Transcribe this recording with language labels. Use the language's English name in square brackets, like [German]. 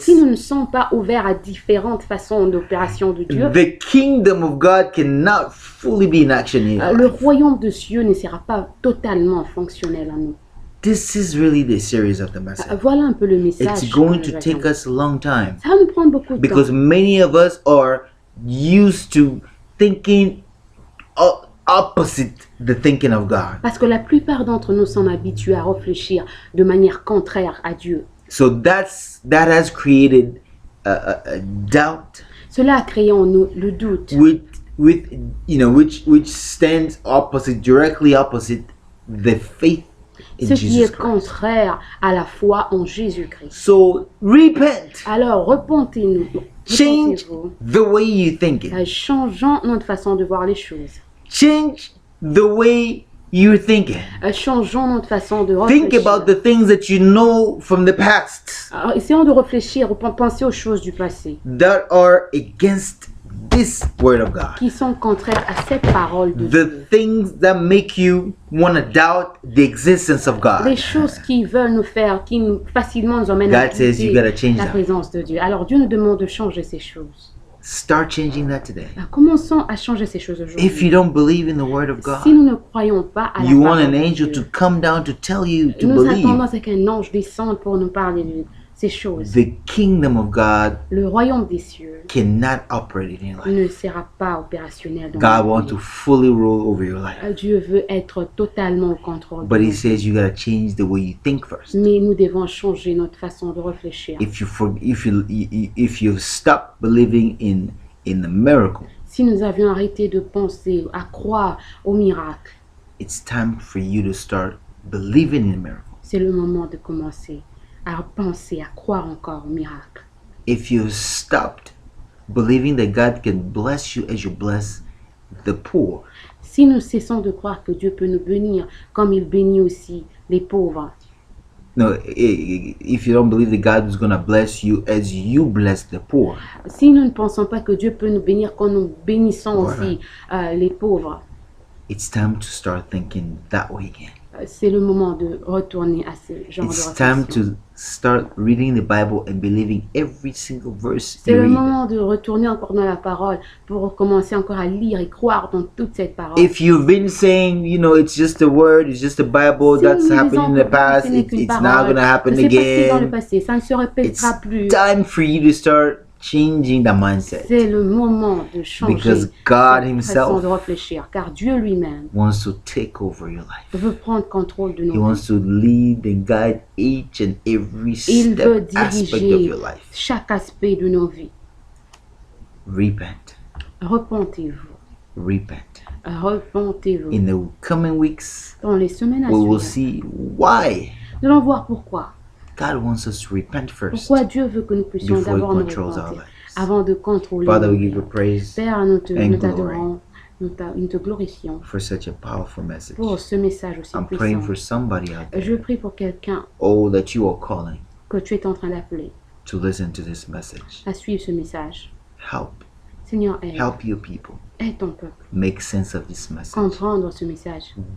[French] Si nous ne sommes pas ouverts à différentes façons d'opération de Dieu, [English] the kingdom of God cannot fully be in action in your [French] le [English] life. [French] royaume de Dieu ne sera pas totalement fonctionnel en nous. [English] This is really the series of the message. [French] Voilà un peu le message. [English] It's going [French] que [English] to [French] nous [English] take [French] avions. [English] us a long time [French] Ça va nous prendre beaucoup de [English] because [French] temps. [English] many of us are used to thinking opposite the thinking of God. [French] Parce que la plupart d'entre nous sommes habitués à réfléchir de manière contraire à Dieu. [English] So that has created a doubt [French] Cela a créé en nous le doute, [English] which stands directly opposite the faith in [French] ce qui [English] Jesus [French] est [English] Christ. [French] contraire à la foi en Jésus-Christ. [English] So repent, [French] Alors, repentez-nous. [English] change [French] Repentez-vous. [English] the way you think it. [French] Changeons notre façon de voir les choses. [English] Change the way you're thinking. [French] Changeons notre façon de [English] Think [French] réfléchir. [English] about the things that you know from the past [French] Alors, essayons de réfléchir, penser aux choses du passé [English] that are against this word of God. [French] qui sont contraires à cette parole de [English] The [French] Dieu. [English] things that make you want to doubt the existence of [French] Les [English] God. [French] choses qui veulent nous faire, qui facilement nous emmènent à [English] God says you [French] douter [English] gotta change [French] la [English] that. [French] présence de Dieu. Alors Dieu nous demande de changer ces choses. [English] Start changing that today. [French] Alors, commençons à changer ces choses [English] If [French] aujourd'hui. [English] you don't believe in the word of [French] Si [English] God, [French] nous ne croyons pas à la [English] you want [French] parole [English] an [French] de [English] angel [French] Dieu, [English] to come down to tell you to [French] nous attendons [English] believe. [French] à ce qu'un ange descende pour nous parler de ces choses. [English] The kingdom of God [French] Le royaume des cieux [English] cannot operate in your life. [French] ne sera pas opérationnel dans [English] God [French] notre [English] wants [French] vie. [English] to fully rule over your life. [French] Dieu veut être totalement au contrôle. de [English] But [French] nos [English] he [French] vies. [English] says you gotta change the way you think first. [French] Mais nous devons changer notre façon de réfléchir. [English] If you stop believing in the miracle, [French] Si nous avions arrêté de penser, à croire au miracle, [English] it's time for you to start believing in the miracle. [French] c'est le moment de commencer à penser, à croire encore au miracle. [English] If you stopped believing that God can bless you as you bless the poor, [French] Si nous cessons de croire que Dieu peut nous bénir comme il bénit aussi les pauvres, [English] no, if you don't believe that God is going to bless you as you bless the poor, [French] si nous ne pensons pas que Dieu peut nous bénir quand nous bénissons Voilà. aussi les pauvres, [English] it's time to start thinking that way again. [French] C'est le moment de retourner à ce genre [English] It's [French] de [English] time [French] réflexion. [English] to start reading the Bible and believing every single verse [French] C'est [English] you [French] le [English] read. [French] moment de retourner encore dans la parole pour commencer encore à lire et croire dans toute cette parole. [English] If you've been saying, it's just a word, it's just a Bible, [French] Si [English] that's [French] nous [English] happened in [French] disons [English] the [French] que [English] past, [French] ce n'est qu'une [English] it's not [French] parole, [English] going to happen [French] c'est passé dans le [English] again. [French] passé, ça ne se [English] It's [French] répétera plus. [English] time for you to start changing the mindset [French] C'est le moment de changer [English] because God [French] cette façon [English] himself [French] de réfléchir, car Dieu lui-même [English] wants to take over your life. [French] veut prendre contrôle de [English] He [French] nos vies. [English] wants to lead and guide each and every [French] Il veut [English] step aspect of [French] diriger [English] your life. [French] chaque aspect de nos vies. [English] Repent. [French] Repentez-vous. [English] Repent. [French] Repentez-vous. [English] In the coming weeks, [French] Dans les semaines à [English] we will [French] suivre, [English] see why [French] nous allons voir pourquoi. [English] God wants us to repent first [French] Pourquoi Dieu veut que nous puissions [English] before He [French] d'abord nous [English] controls our [French] repentir [English] lives. [French] avant de contrôler [English] Father, [French] nos [English] we give [French] vies. [English] you praise [French] Père, nous [English] and [French] t'adorons, nous te glorifions [English] for such a powerful message. [French] pour ce message aussi [English] I'm praying [French] puissant. [English] for somebody out [French] Je [English] there, [French] prie pour quelqu'un [English] oh, that you are calling [French] que tu es en train d'appeler [English] to listen to this message. [French] à suivre ce message. [English] Help. [French] Seigneur, [English] Help your people [French] aide ton peuple, [English] make sense of this message. [French] comprendre ce message.